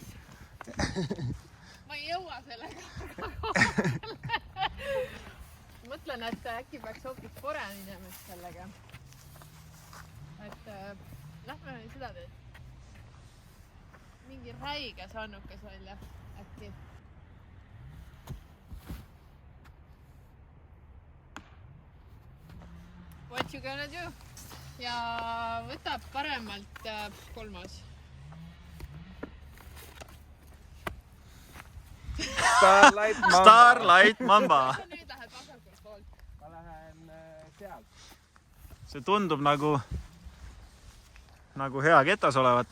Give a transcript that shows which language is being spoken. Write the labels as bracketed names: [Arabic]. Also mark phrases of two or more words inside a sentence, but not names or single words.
[Estonian] Ma ei jõua sellega. Mõtlen, et äkki peaks hoopis pore minema sellega. Et lähme seda teed. Mingi räige sannukas välja äkki. [English] What you gonna do? [Estonian] Ja võtab paremalt 3. Starlight Mamba. Nüüd lähed vasakult poolt. Ma lähen sealt. See tundub nagu hea ketas olevat.